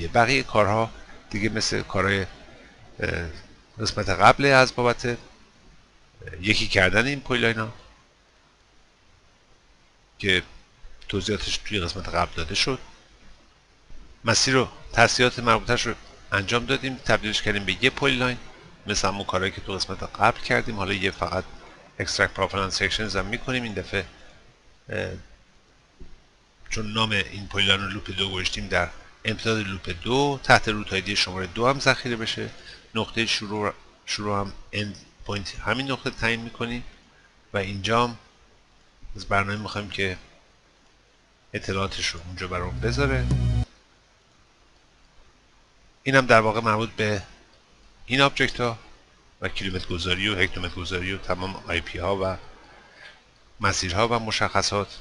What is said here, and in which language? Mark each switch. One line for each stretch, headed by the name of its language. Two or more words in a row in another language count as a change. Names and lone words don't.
Persian: بقیه کارها دیگه مثل کارهای قسمت قبل از بابت یکی کردن این پایلاینا که توضیحاتش توی قسمت قبل داده شد. مسیر رو تصحیحات مربوطش رو انجام دادیم، تبدیلش کردیم به یه پایلاین مثل همون کارهایی که تو قسمت قبل کردیم. حالا یه فقط
English: extract profile and sections
Persian: هم میکنیم. این دفعه چون نام این پایلاین رو لوپ 2 گذاشتیم، در امتداد لوپ 2 تحت روت آیدی شماره 2 هم ذخیره بشه. نقطه شروع هم
English: end point
Persian: همین نقطه تعیین میکنیم و اینجا هم از برنامه میخوایم که اطلاعاتش رو اونجا برام بذاره. این هم در واقع مربوط به این آبجکت ها و کیلومتر گذاری و هکتومتر گذاری و تمام آی پی ها و مسیرها و مشخصات.